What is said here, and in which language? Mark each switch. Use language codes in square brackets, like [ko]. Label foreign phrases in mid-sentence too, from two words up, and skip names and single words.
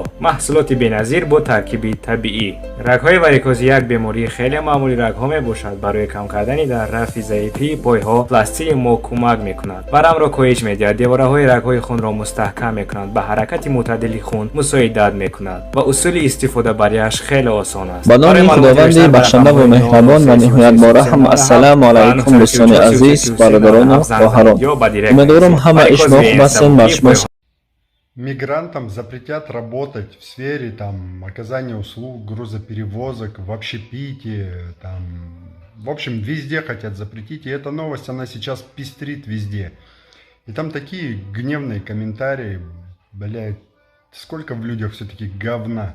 [tg] маҳсулоти беназир бо таркиби табиӣ. Рагҳои варикозӣ як бемории хеле маъмули рагҳо мебошад. Барои кам кардани дар рафъи заифии пойҳо пластири мо кӯмак мекунад. варамро коҳиш медиҳад, девораҳои рагҳои хунро мустаҳкам мекунад, ба ҳаракати мӯътадили хун мусоидат мекунад ва усули истифода бариаш хеле осон аст. [fa] با نام خداوند بخشنده و مهربان و نهایت رحم. [ar] السلام علیکم [fa] دوستان عزیز، برادران و خواهران. امیدوارم همه شما خوب هستین و شما [ru] Мигрантам запретят работать в сфере там оказания услуг, грузоперевозок, в общепитии, там, в общем, везде хотят запретить. И эта новость, она сейчас пестрит везде. И там такие гневные комментарии, блядь, сколько в людях все-таки говна.